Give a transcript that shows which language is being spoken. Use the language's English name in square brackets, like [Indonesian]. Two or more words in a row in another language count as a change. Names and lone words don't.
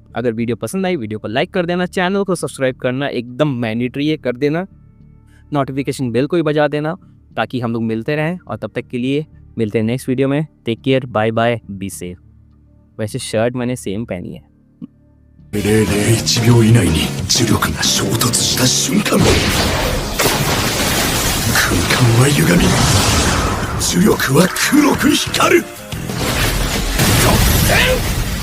[Hindi] अगर वीडियो पसंद आई वीडियो को लाइक कर देना, चैनल को सब्सक्राइब करना एकदम मैंडेटरी है, कर देना, [English] notification bell [Hindi] को भी बजा देना ताकि हम लोग मिलते रहें। और तब तक के लिए मिलते हैं [English] next video [Hindi] में। [English] Take care, bye bye, be safe. [Hindi] वैसे शर्ट मैंने सेम पहनी है। [Japanese] 001 秒以内に磁力が衝突した瞬間空間は歪み磁力は黒く光る突然